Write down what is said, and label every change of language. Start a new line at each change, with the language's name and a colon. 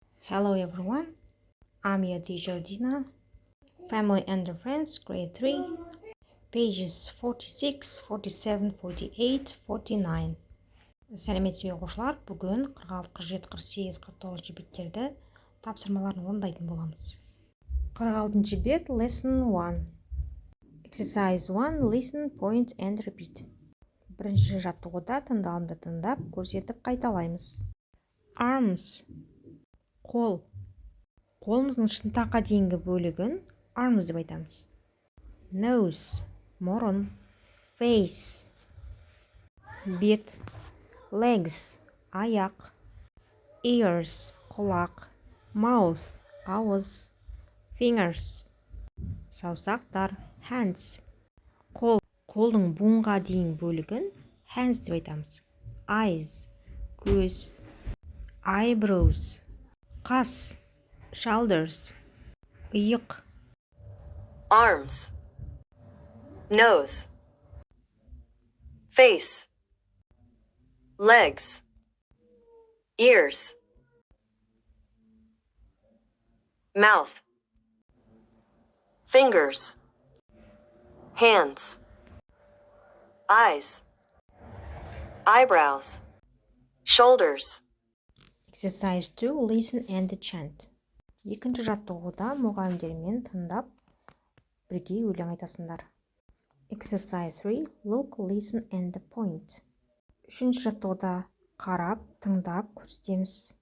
English: Hello everyone, I'm your teacher Dina. Family and Friends, grade 3, pages 46, 47, 48, 49.
Kazakh: Сәлеметсіз бе оқушылар, бүгін 46, 47, 48, 49 беттерді тапсырмаларын орындайтын боламыз.
English: 46 бет, lesson 1. Exercise 1, listen, point and repeat.
Kazakh: Бірінші жаттығуда тыңдалымды тыңдап, көрсетіп қайталаймыз.
English: Arms, қол.
Kazakh: Қолымыздың шынтаққа дейінгі бөлігін arms деп айтамыз.
English: Nose, мұрын. Face, бет. Legs, аяқ. Ears, құлақ. Mouth, ауыз. Fingers, саусақтар. Hands, қол.
Kazakh: Қолдың буынға дейін бөлігін hands деп айтамыз.
English: Eyes, көз. Eyebrows, қас. Shoulders, иық. Arms, nose, face, legs, ears, mouth, fingers, hands, eyes, eyebrows, shoulders. Exercise 2, listen and chant.
Kazakh: Екінші жаттығуда мұғалімдермен тыңдап, бірге өлең айтасыңдар.
English: Exercise 3, look, listen and point.
Kazakh: Үшінші жаттығуда қарап, тыңдап, көрсетеміз.